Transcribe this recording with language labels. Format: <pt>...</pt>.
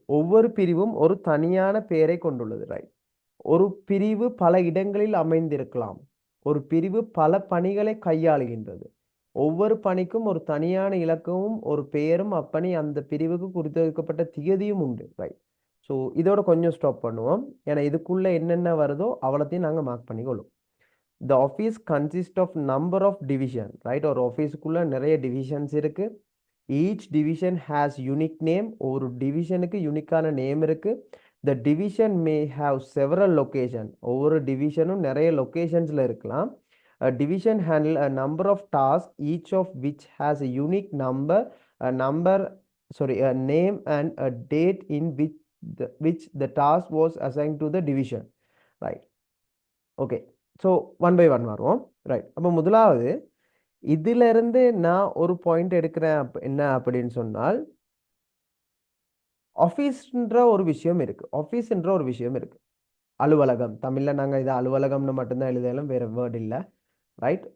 <ta>ஒவ்வொரு பிரிவும் ஒரு தனியான பெயரை கொண்டுள்ளது. ரைட். ஒரு பிரிவு பல இடங்களில் அமைந்திருக்கலாம். ஒரு பிரிவு பல பணிகளை கையாளுகின்றது. ஒவ்வொரு பணிக்கும் ஒரு தனியான இலக்கமும் ஒரு பெயரும் அப்பணி அந்த பிரிவுக்கு குறித்தொதுக்கப்பட்ட திகதியும் உண்டு. ரைட். ஸோ இதோட கொஞ்சம் ஸ்டாப் பண்ணுவோம். ஏன்னா இதுக்குள்ளே என்னென்ன வருதோ அவ்வளோத்தையும் நாங்கள் mark பண்ணிக்கொள்ளும்.</ta> <en>The office consists of number of division. Right.</en> <ta>ஒரு ஆஃபீஸுக்குள்ளே நிறைய டிவிஷன்ஸ் இருக்குது.</ta> <en>Each division has unique name.</en> <ta>ஒரு டிவிஷனுக்கு யூனிக்கான நேம் இருக்குது.</ta> <en>The division may have several location.</en> <ta>ஒவ்வொரு டிவிஷனும் நிறைய லொக்கேஷன்ஸில் இருக்கலாம்.</ta> <en>A division handle a number of tasks, each of which has a unique number, a name and a date in which the task was assigned to the division. Right. Okay. So one by one வருவோம். Right.</en> <ta>அப்போ முதலாவது இதிலிருந்து நான் ஒரு point எடுக்கிறேன். என்ன அப்படின்னு சொன்னால் ஆஃபீஸ்ன்ற ஒரு விஷயம் இருக்குது. ஆஃபீஸ்ன்ற ஒரு விஷயம் இருக்குது. அலுவலகம், தமிழில் நாங்கள் இதை அலுவலகம்னு மட்டும்தான் எழுதலாம், வேறு வேர்டு இல்லை. ரைட்.</ta>